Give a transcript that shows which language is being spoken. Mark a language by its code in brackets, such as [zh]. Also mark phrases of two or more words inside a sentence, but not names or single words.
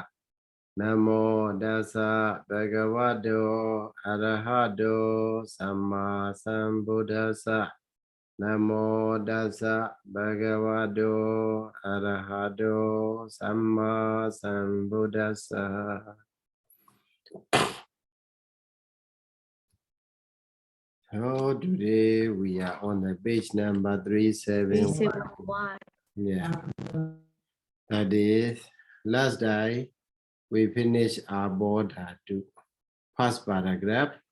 [pi] Namo Dasa Bhagavato Arahato Samma Sambuddhassa. Namo Dasa Bhagavato Arahato Samma Sambuddhassa. [en] So today we are on the page number 371. Yeah. That is, last day we finished our border to first paragraph.